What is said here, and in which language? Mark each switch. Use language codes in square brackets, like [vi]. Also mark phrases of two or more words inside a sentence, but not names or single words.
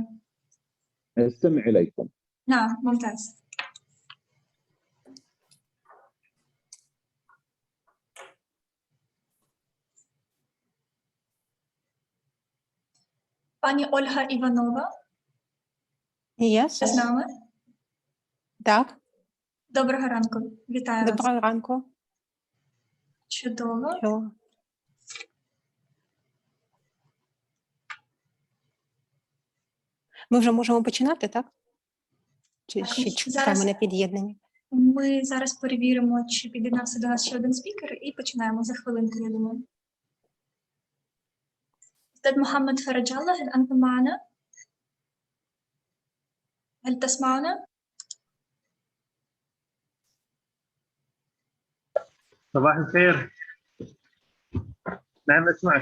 [ar] أستمع إليكم. نعم، ممتاز. Pani Olha Ivanova. [en] Yes. [uk] З нами? Так. Доброго ранку. Вітаю вас. Доброго ранку. Чудово. Чого? Ми вже можемо починати, так? Чи ще чекаємо на під'єднання? Ми зараз перевіримо, чи під'єднався до нас ще один спікер, і починаємо за хвилинку, я думаю. [ar] أستاذ محمد فرج الله، هل أنتم معنا؟ هل تسمعنا؟ صباح الخير. نعم أسمعك.